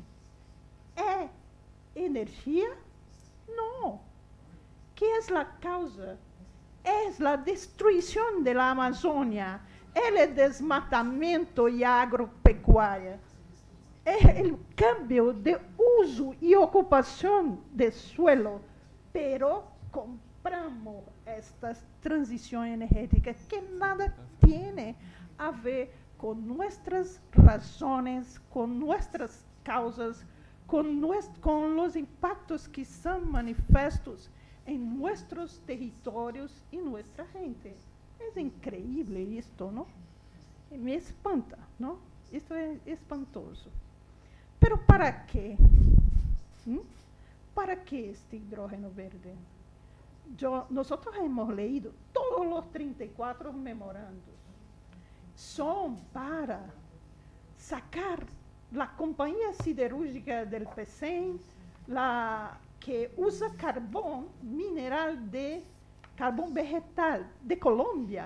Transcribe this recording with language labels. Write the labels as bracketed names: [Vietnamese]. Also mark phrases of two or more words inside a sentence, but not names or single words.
[Portuguese] É energia? Não. Que é a causa? É a destruição da Amazônia, é o desmatamento e a agropecuária, é o câmbio de uso e ocupação de suelo, [Spanish] pero compramos esta [Portuguese] transição energética que nada tem a ver com nossas razões, com nossas causas, com os impactos que são manifestos em nossos territórios e nossa gente. É incrível isto, não? Me espanta, não? Isto é espantoso. Pero para quê? Para que este hidrogênio verde? Nós [Spanish] hemos leído [Portuguese] todos os 34 memorandos. São para sacar a companhia siderúrgica do PECEM, que usa carvão mineral carvão vegetal de Colômbia.